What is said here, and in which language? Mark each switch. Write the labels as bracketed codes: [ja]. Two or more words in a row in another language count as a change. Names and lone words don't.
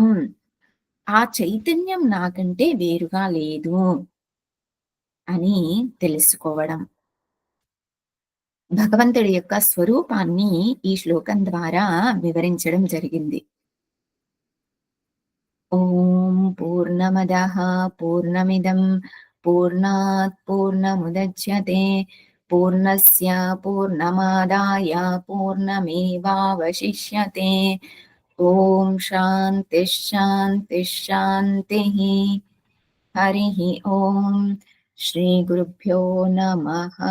[te] ఆ చైతన్యం నాకంటే వేరుగా లేదు అని తెలుసుకోవడం. భగవంతుడి యొక్క స్వరూపాన్ని ఈ శ్లోకం ద్వారా వివరించడం జరిగింది. [sa] ఓం పూర్ణమదః పూర్ణమిదం పూర్ణాత్ పూర్ణముదచ్యతే పూర్ణస్య పూర్ణమాదాయ పూర్ణమేవావశిష్యతే ॐ शान्तिः शान्तिः शान्तिः। हरिः ॐ श्रीगुरुभ्यो नमः।